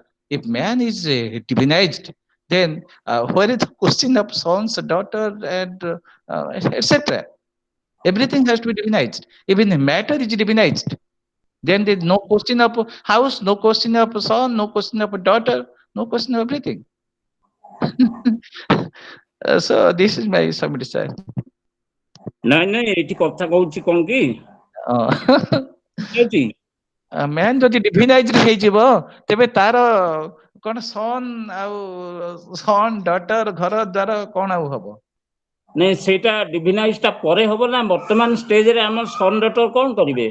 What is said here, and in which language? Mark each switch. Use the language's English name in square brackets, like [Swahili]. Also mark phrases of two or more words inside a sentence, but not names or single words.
[English] If man is divinized, then where is the question of sons, daughter, and etc. Everything has to be divinized. Even the matter is divinized. Then there is no question of house, no question of son, no question of daughter, no question of everything. So this is my summary, sir. [Odia] ନାଇଁ ଏଠି କଥା କହୁଛି କଣ କି ବୁଝୁଛି ମ୍ୟାନ୍ ଯଦି ଡିଭିନାଇଜ୍ଡ ହେଇଯିବ ତେବେ ତାର କଣ ସନ୍ ଆଉ [English] son daughter [Odia] ଘର ଦ୍ୱାର କଣ ଆଉ ହବ? ନାଇଁ ସେଇଟା ଡିଭିନାଇଜ ଟା ପରେ ହବ ନା ବର୍ତ୍ତମାନ ଷ୍ଟେଜରେ ଆମର [English] son daughter [Odia] କଣ କରିବେ?